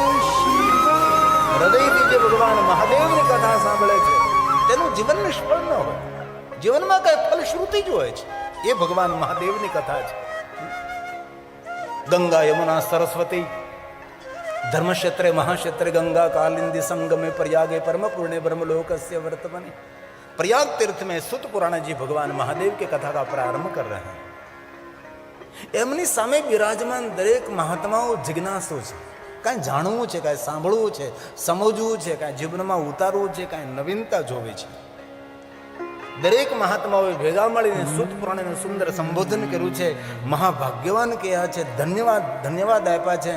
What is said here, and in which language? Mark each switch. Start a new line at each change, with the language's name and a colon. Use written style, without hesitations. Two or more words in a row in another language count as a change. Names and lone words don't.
Gujarati: હૃદયથી જે ભગવાન મહાદેવની કથા સાંભળે છે તેનું જીવન નિષ્ફળ ન હોય, જીવનમાં કઈ ફલશ્રુતિ જ હોય છે, એ ભગવાન મહાદેવની કથા છે।
Sanskrit: ગંગા યમુના સરસ્વતી ધર્મક્ષેત્રે મહાક્ષેત્રે गंगा कालिंदी संगमे प्रयागे परम पूर्णे ब्रह्मलोकस्य वर्तमाने।
Hindi: प्रयाग तीर्थ में सुत पुराण जी भगवान महादेव की कथा का प्रारंभ कर रहे हैं।
Gujarati: એમની સામે બિરાજમાન દરેક મહાત્માઓ જિજ્ઞાસુ છે, કાંઈ જાણવું છે, કાંઈ સાંભળવું છે, સમજવું છે, કાંઈ જીવનમાં ઉતારવું છે, કાંઈ નવીનતા જોવી છે। દરેક મહાત્માઓએ ભેગા મળીને સુત પુરાણનું સુંદર સંબોધન કર્યું છે, મહાભાગ્યવાન કહ્યા છે, ધન્યવાદ ધન્યવાદ આપ્યા છે।